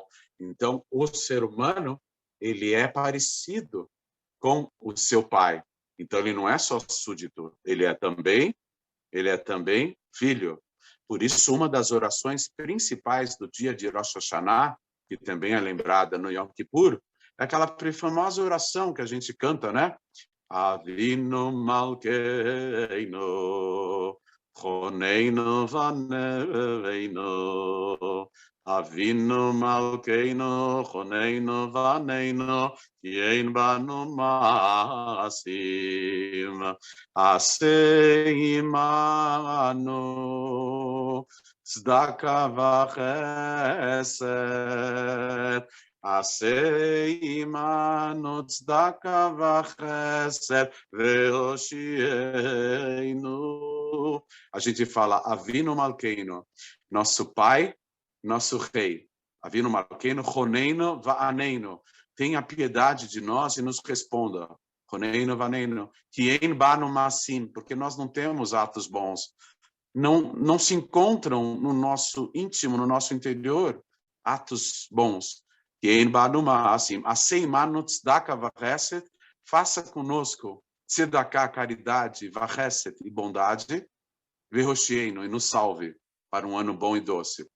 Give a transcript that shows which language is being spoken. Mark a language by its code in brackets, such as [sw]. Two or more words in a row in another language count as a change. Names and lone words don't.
[pt] Então, o ser humano, ele é parecido com o seu pai. Então, ele não é só súdito, ele é também filho. Por isso, uma das orações principais do dia de Rosh Hashanah, que também é lembrada no Yom Kippur, é aquela famosa oração que a gente canta, né? [he] אבינו מלכנו חננו ועננו אבינו מלכנו חננו ועננו אין בנו מעשים עשה עמנו צדקה וחסד עשה עמנו צדקה וחסד והושיענו. [pt] A gente fala [he] אבינו מלכנו, [pt] nosso pai, nosso rei. [he] אבינו מלכנו חננו ועננו. [pt] Tenha piedade de nós e nos responda. [he] חננו ועננו. אין בנו מעשים, [pt] porque nós não temos atos bons. Não se encontram no nosso íntimo, no nosso interior, atos bons. Faça conosco tzedakah, caridade, vachesed e bondade, verrocheino, e nos salve para um ano bom e doce.